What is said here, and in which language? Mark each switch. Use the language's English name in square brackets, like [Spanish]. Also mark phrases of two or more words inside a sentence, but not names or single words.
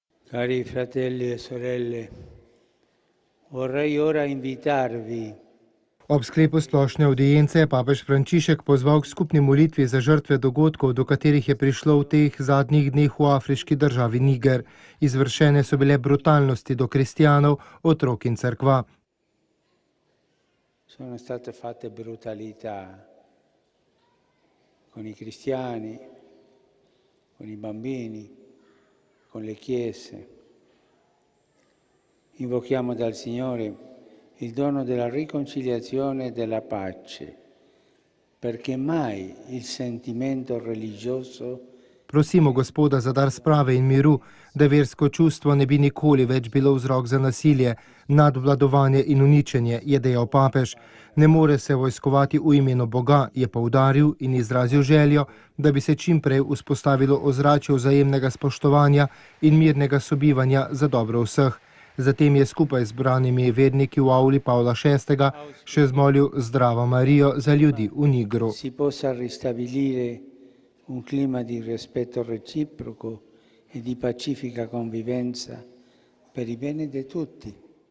[Italian] Cari fratelli e sorelle, vorrei ora invitarvi [Slovenian] Ob sklepu splošne audience je papež Frančišek pozval k skupni molitvi za žrtve dogodkov, do katerih je prišlo v teh zadnjih dneh v afriški državi Niger. Izvršene so bile brutalnosti do kristjanov, otrok in cerkva. [Italian] sono state fatte brutalità con i cristiani, con i bambini, con le chiese. Invochiamo dal Signore il dono della riconciliazione e della pace, perché mai il sentimento religioso [Slovenian] Prosimo Gospoda za dar sprave in miru, da versko čustvo ne bi nikoli več bilo vzrok za nasilje, nadvladovanje in uničenje, je dejal papež. Ne more se vojskovati v imenu Boga, je poudaril in izrazil željo, da bi se čim prej vzpostavilo ozračje vzajemnega spoštovanja in mirnega sobivanja za dobro vseh. Zatem je skupaj z branimi verniki v avli Pavla VI. Še zmolil Zdravo Marijo za ljudi v Nigru. [Italian] si possa ristabilire un clima di rispetto reciproco e di pacifica convivenza per il bene di tutti.